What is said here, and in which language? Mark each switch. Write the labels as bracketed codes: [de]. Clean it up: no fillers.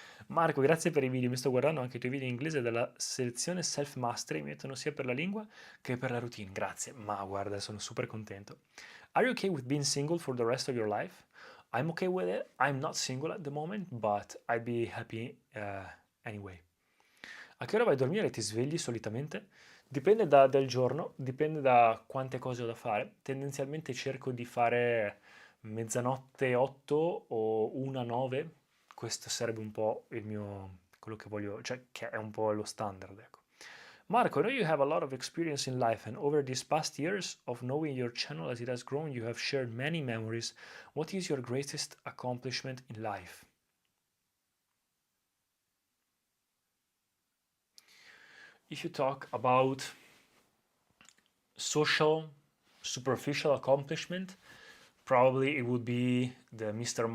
[it] Marco, grazie per i video. Mi sto guardando anche i tuoi video in inglese della selezione Self Mastery. Mi mettono sia per la lingua che per la routine. Grazie, ma guarda, sono super contento. [en] Are you okay with being single for the rest of your life? I'm okay with it. I'm not single at the moment, but I'd be happy anyway. [it] A che ora vai a dormire e ti svegli solitamente? Dipende dal giorno, dipende da quante cose ho da fare. Tendenzialmente cerco di fare mezzanotte 8 o 1 9. Questo sarebbe un po' quello che voglio, cioè che è un po' lo standard, ecco. [en] Marco, I know you have a lot of experience in life, and over these past years of knowing your channel as it has grown, you have shared many memories. What is your greatest accomplishment in life? If you talk about social, superficial accomplishment, probably it would be the Mr.